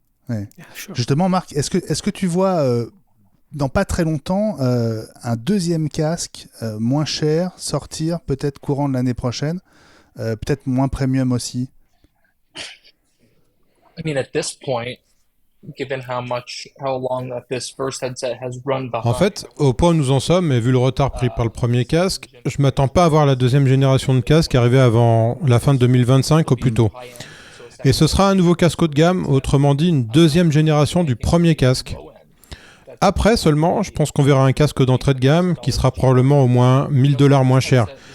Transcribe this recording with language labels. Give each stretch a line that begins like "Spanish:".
French: Ouais. Justement, Marc, est-ce que tu vois dans pas très longtemps un deuxième casque moins cher sortir, peut-être courant de l'année prochaine, peut-être moins premium aussi.
English: I mean, at this point, given how long that this first headset has run behind.
French: En fait, au point où nous en sommes, et vu le retard pris par le premier casque, je m'attends pas à voir la deuxième génération de casques arriver avant la fin de 2025 au plus tôt. Et ce sera un nouveau casque haut de gamme, autrement dit une deuxième génération du premier casque. Après seulement, je pense qu'on verra un casque d'entrée de gamme qui sera probablement au moins $1000 moins cher.